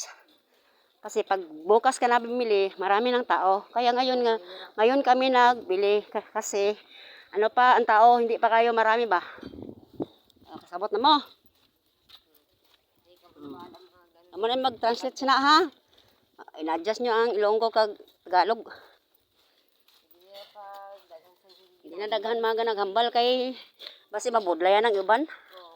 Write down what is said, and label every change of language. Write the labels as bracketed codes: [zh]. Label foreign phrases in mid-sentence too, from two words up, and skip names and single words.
[tl] Kasi pag bukas ka na bumili, marami ng tao. Kaya ngayon kami nagbili kasi ano pa ang tao, hindi pa kayo marami ba? [hil] Kasabot na mo. Amo na mag-translate na ha. In-adjust nyo ang Ilonggo kag Tagalog. Hindi na daghan mga naghambal kay basi mabudlayan ang uban.